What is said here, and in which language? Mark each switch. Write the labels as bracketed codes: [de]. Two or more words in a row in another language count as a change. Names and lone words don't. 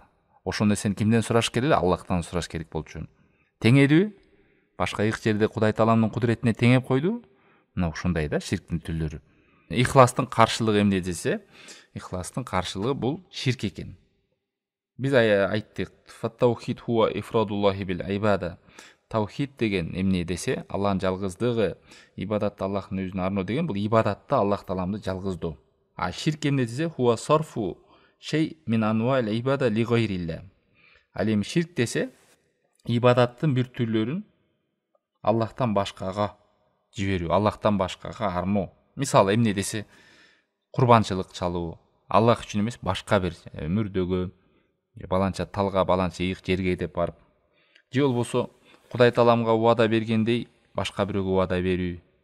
[ky] Ошол нерсени кимден сураш керек эле? Аллахтан сураш керек болчу. Теңедиби? Башка ыйык жерде Кудай тааламдын кудуретине теңеп койду. Мына ушундай да ширктин түрлөрү. Ихластын каршылыгы эмне десе, ихластын каршылыгы бул ширк экен. Биз айттык, [ar] فالتوحيد هو إفراد الله بالعبادة. [ky] Таухид деген эмне десе, Аллахтын жалгыздыгы, ибадатты Аллахтын өзүнө арноо деген, бул ибадатты Аллах тааламды жалгыздоо. А ширк эмне десе, [ar] هو صرف شيء من أنواع العبادة لغير الله. [ky] Ал эми ширк десе, ибадаттын бир түрлөрүн Аллахтан башкага жиберүү, Аллахтан башкага арноо. Мисалы эмне десе, курбанчылык чалуу, Аллах үчүн эмес, башка бир мүрдөгө, баланча талга, баланча ыйык жерге деп барып, же болбосо Кудай Тааламга убада бергендей башка бирөөгө убада берүү.